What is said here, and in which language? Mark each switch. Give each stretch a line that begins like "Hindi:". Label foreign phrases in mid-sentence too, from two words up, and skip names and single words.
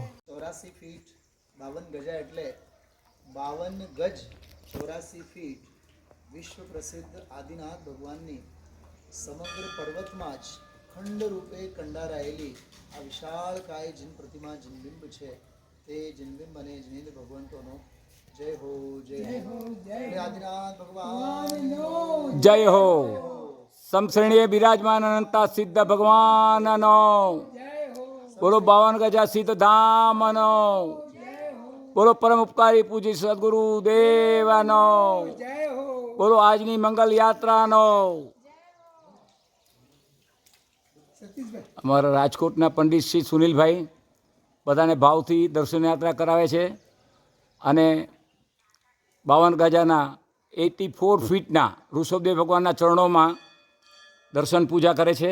Gujarati: 84 ફીટ 52 ગજા એટલે 52 ગજ 84 ફીટ વિશ્વ પ્રસિદ્ધ આદિનાથ ભગવાનની સમગ્ર પર્વતમાં જ ખંડ રૂપે કંડારાયેલી આ વિશાળકાય જીન પ્રતિમા જીનબિંબ છે। તે જીનબિંબ અને જીનેન્દ્ર ભગવંતોનો
Hindi: जय हो आदिनाथ भगवान जय हो।
Gujarati: સમશ્રેણીય વિરાજમાન અનંતા સિદ્ધ ભગવાન નો બોલો 52 ગજા સિદ્ધ ધામ નો બોલો પરમ ઉપકારી પૂજ્ય સદગુરુ દેવાનો બોલો આજની મંગલ યાત્રા નો। અમારા રાજકોટના પંડિત શ્રી સુનિલભાઈ બધાને ભાવથી દર્શન યાત્રા કરાવે છે અને 52 ગજાના 84 ફીટના ઋષભદેવ ભગવાનના ચરણોમાં દર્શન પૂજા કરે છે।